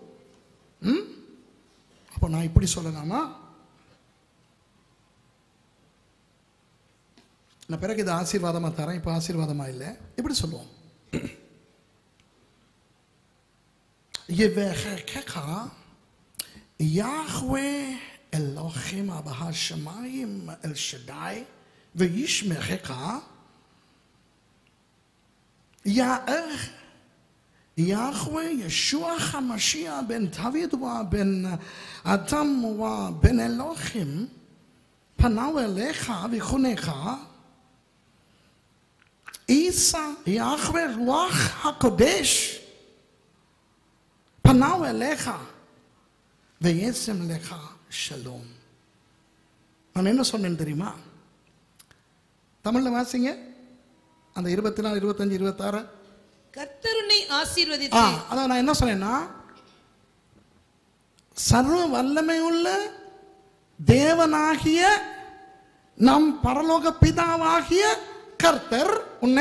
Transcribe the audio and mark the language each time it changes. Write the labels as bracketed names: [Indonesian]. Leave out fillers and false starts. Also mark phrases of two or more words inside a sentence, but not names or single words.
[Tamil] அப்போ நான் இப்படி சொல்லலாமா? நான் பிறகு இது ஆசீர்வாதமா தரேன், இப்போ ஆசீர்வாதமா இல்லை, இப்படி சொல்லுவோம். [Hebrew] யாஹ்வே אלוהים אבא השמיים אל שדי וישמרך יהוה ישוע המשיח בן דוד ובן אדם ובן אלוהים פניו אליך וחונך עיסא יהוה רוח הקודש פניו אליך וישם לך ஷலோம். [Tamil] நான் என்ன சொன்னேன் தெரியுமா? தமிழ்ல வாசிங்க. அந்த 24, 25, 26 கர்த்தர் உன்னை ஆசீர்வதித்து. அதான் நான் என்ன சொன்னேன்னா, சர்வ வல்லமையுள்ள தேவனாகிய நம் பரலோக பிதாவாகிய கர்த்தர் உன்னை